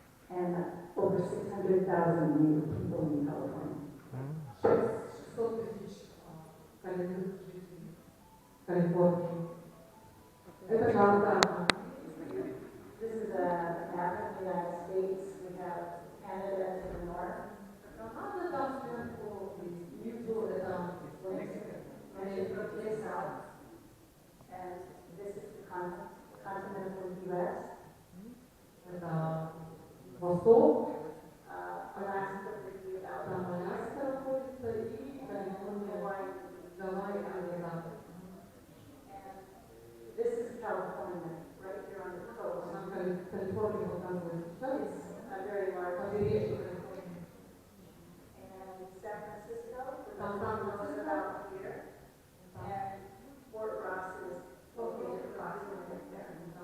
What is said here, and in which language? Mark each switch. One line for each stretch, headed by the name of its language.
English: And over 600,000 Native people in California.
Russian: 600 тысяч коренных жителей Калифорнии. Это карта.
English: This is a map of the United States. We have Canada to the north.
Russian: Канада там сверху, внизу это
English: and it goes south. And this is the continental U.S.
Russian: Это восток. Alaska for там Аляска находится и Калифорния, Гавайи, Америка.
English: This is California, right here on the coast. California is a very large area. And San Francisco, is about here. And Fort Ross is located approximately there.